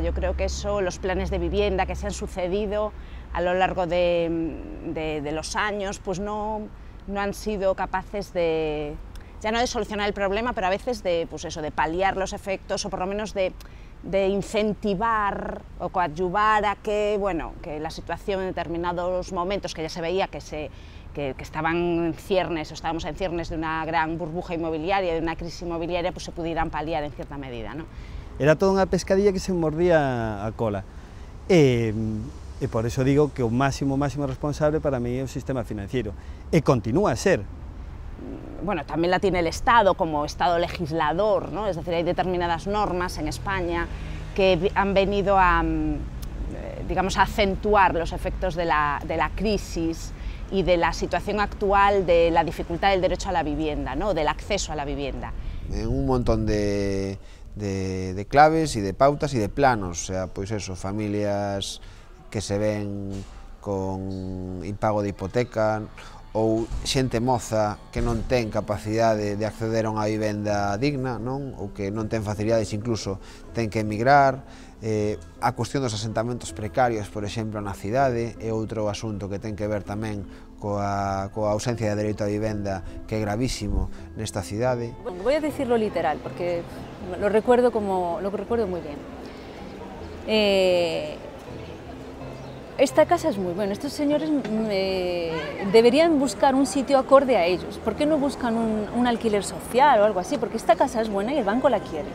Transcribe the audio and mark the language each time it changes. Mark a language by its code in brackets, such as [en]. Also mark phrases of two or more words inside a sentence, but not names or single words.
[es] Yo creo que eso, los planes de vivienda que se han sucedido a lo largo de los años, pues no han sido capaces de, ya no de solucionar el problema, pero a veces de, pues eso, de paliar los efectos o por lo menos de incentivar o coadyuvar a que, bueno, que la situación en determinados momentos que ya se veía que estaban en ciernes o estábamos en ciernes de una gran burbuja inmobiliaria, de una crisis inmobiliaria, pues se pudieran paliar en cierta medida, ¿no? [gl] Era toda unha pescadilla que se mordía a cola. E por eso digo que o máximo responsable para mí é o sistema financiero. E continúa a ser. [es] Bueno, también la tiene el Estado como Estado legislador, ¿no? Es decir, hay determinadas normas en España que han venido a, digamos, a acentuar los efectos de la crisis y de la situación actual de la dificultad del derecho a la vivienda, ¿no? Del acceso a la vivienda. Un montón de claves y de pautas y de planos, [gl] o sea, pois eso, familias que se ven con impago de hipoteca ou xente moza que non ten capacidade de acceder a unha vivenda digna, non? Ou que non ten facilidades, incluso ten que emigrar. A cuestión dos asentamentos precarios, por exemplo, na cidade, é outro asunto que ten que ver tamén coa ausencia de dereito a vivenda, que é gravísimo nesta cidade. [es] Voy a decirlo literal, porque lo recuerdo muy bien. Esta casa es muy buena, estos señores deberían buscar un sitio acorde a ellos. ¿Por qué no buscan un alquiler social o algo así? Porque esta casa es buena y el banco la quiere.